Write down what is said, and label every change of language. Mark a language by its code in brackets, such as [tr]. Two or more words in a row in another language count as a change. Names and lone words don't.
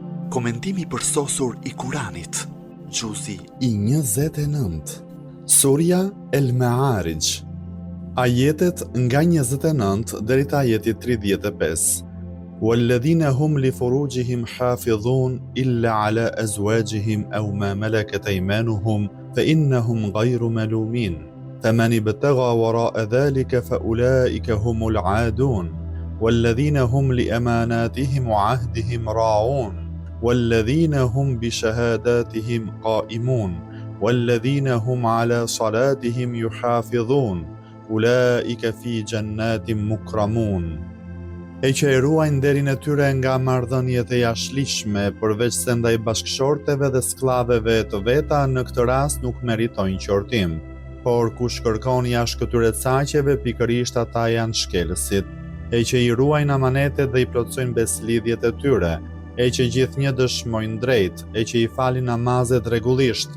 [sq] Komentimi përsosur i Kuranit, Gjuzi i 29. Surja El Ma'arij. Ajetet nga 29 deri te ajeti 35. [ar] والذين هم لفروجهم حافظون إلا على أزواجهم أو ما ملكت أيمانهم فإنهم غير ملومين فمن ابتغى وراء ذلك فأولئك هم العادون والذين هم لأماناتهم وعهدهم راعون والذين هم بشهاداتهم قائمون والذين هم على صلاتهم يحافظون أولئك في جنات مكرمون. [sq] E që e ruajnë nderin e tyre nga marrëdhëniet e jashtëligjshme, përveç se ndaj bashkëshorteve dhe sklaveve të veta, në këtë rast nuk meritojnë qortim. Por kush kërkon jashtë këtyre caqeve, pikërisht ata janë shkelësit. E që i ruajnë amanetet dhe i plotësojnë beslidhjet e tyre, e që gjithnjë dëshmojnë drejt, e që i falin namazet rregullisht.